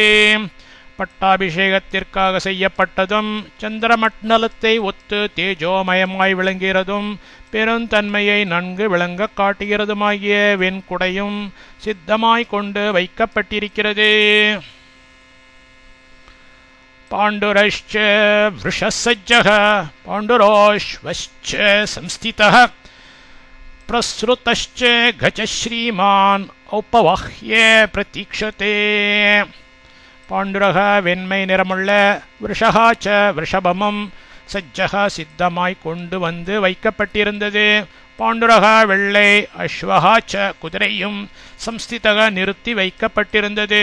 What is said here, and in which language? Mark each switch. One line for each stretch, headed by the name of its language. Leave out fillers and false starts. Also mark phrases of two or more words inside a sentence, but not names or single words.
Tamil: பட்டாபிஷேகத்திற்காக செய்யப்பட்டதும் சந்திரமண்டலத்தை ஒத்து தேஜோமயமாய் விளங்குகிறதும் பெருந்தன்மையை நன்கு விளங்க காட்டுகிறதுமாகிய வெண்குடையும் சித்தமாய் கொண்டு வைக்கப்பட்டிருக்கிறது.
Sanskrit: பாண்டுரश्च वृषसज्जः पाण्डुरोऽश्वश्च संस्थितः प्रसृतश्च गजः श्रीमान् औपवाह्ये प्रतीक्षते.
Tamil: பாண்டுரக வெண்மை நிறமுள்ள
Sanskrit: वृषः च
Tamil: விருஷபமும் சஜ்ஜகா சித்தமாய் கொண்டு வந்து வைக்கப்பட்டிருந்தது. பாண்டுரக வெள்ளை
Sanskrit: अश्वः च
Tamil: குதிரையும் சம்ஸ்திதக நிறுத்தி வைக்கப்பட்டிருந்தது.